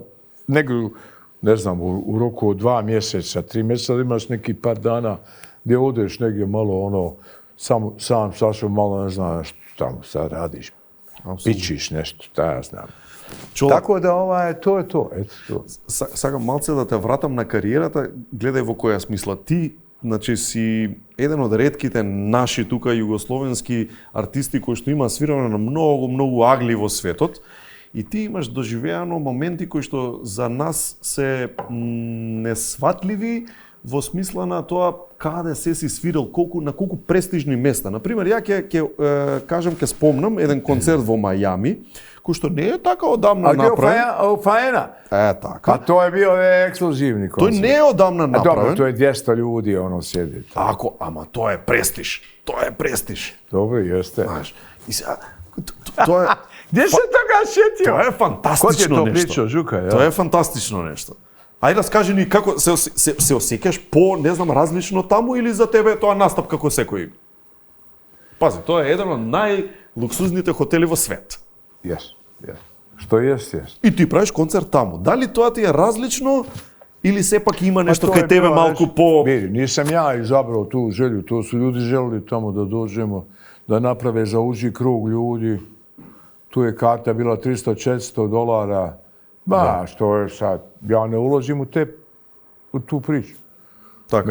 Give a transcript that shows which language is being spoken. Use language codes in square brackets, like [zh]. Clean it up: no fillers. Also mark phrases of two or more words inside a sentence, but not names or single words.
[sr] Negdje, ne znam, u roku od 2 mjeseca, 3 mjeseca, da imaš neki par dana gdje odeš negdje malo sam sašao malo, ne znam što tamo sad radiš. Pičiš nešto, šta ja znam. Tako da to je to. Eto to. [mk] Сакам малце да те вратам на кариерата, гледај во која смисла. Ти, значи, си еден од ретките наши тука југословенски артисти кои што има свирано на многу агли во светот. И ти имаш доживеано моменти кои што за нас се несватливи во смисла на тоа каде се си свирил, на колку престижни места. Например, ја ќе спомнам еден концерт во Мајами, кој што не е така одамна направен. [sr] A Faena? [mk] Така. [sr] Pa to je bio ekskluzivni koncert. [mk] Тој не е одамна направен. [sr] Dobro, to je 200 ljudi sjedi. [mk] Ако, ама тоа е престиж. Тоа е престиж. [sr] Dobro, jeste. [mk] Знаеш. И сега тоа е [sr] Gdje se toga sjetio? [mk] Тоа е фантастично [sr] Ko ti je to [mk] нешто. [sr] pričao, Žuka? Ja? [mk] Тоа е фантастично нешто. Ајде раскажи ни како се осеќаш по, не знам, различно таму или за тебе тоа настап како секој? Пази, тоа е еден од најлуксузните хотели во свет. [sr] Yes. Што jest. [mk] И ти правиш концерт таму. Дали тоа ти е различно или сепак има нешто кај тебе малку по... [sr] Vidi, nisam ja izabrao tu želju, to su ljudi želili tamo da dođemo, da naprave za uži krug ljudi. Tu je karta bila $300-400. Što je sad? Ja ne ulazim u tu priču. Tako.